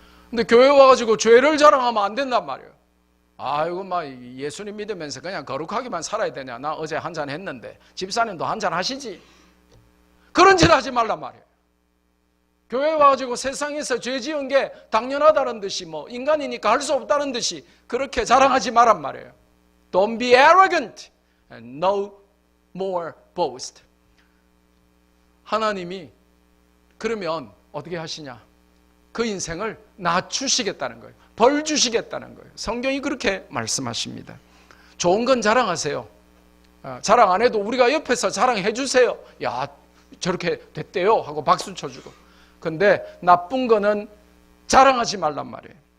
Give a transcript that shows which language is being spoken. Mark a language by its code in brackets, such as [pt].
[ko] 근데 교회 와가지고 죄를 자랑하면 안 된단 말이에요. 아이고 예수님 믿으면서 그냥 거룩하게만 살아야 되냐? 나 어제 한잔 했는데 집사님도 한잔 하시지. 그런 짓 하지 말란 말이에요. 교회 와가지고 세상에서 죄 지은 게 당연하다는 듯이 인간이니까 할 수 없다는 듯이 그렇게 자랑하지 말란 말이에요. [en] Don't be arrogant and no more boast. [ko] 하나님이 그러면 어떻게 하시냐? 그 인생을 낮추시겠다는 거예요. 벌 주시겠다는 거예요. 성경이 그렇게 말씀하십니다. 좋은 건 자랑하세요. 자랑 안 해도 우리가 옆에서 자랑해 주세요. 야, 저렇게 됐대요 하고 박수 쳐주고. 근데 나쁜 거는 자랑하지 말란 말이에요.